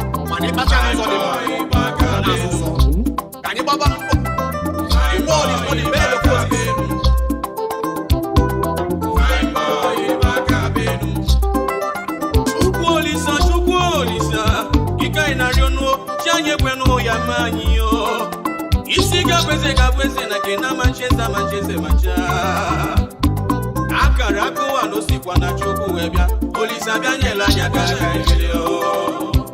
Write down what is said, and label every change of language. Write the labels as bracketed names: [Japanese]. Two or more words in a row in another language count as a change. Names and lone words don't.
[Igbo] Mana ịkpacha n'ụzọ dị mma, ọ na-asụ nsọ. Ka anyị gbaba mbọ. [English] The world is not the bed of roses. [Igbo] Chukwu Olisa, Chukwu Olisa, ike anyị na-arịọ nụ, chi anyị ekwenụ ya ma anyị, o. Isi ga-abụ eze, ga-abụ eze na nke na-amachi eze, amachi eze, macha. Akara aka ụwa na o sikwa na Chukwu wee bịa. Olise abịa nyela anyị aka, ka anyị bilie, o.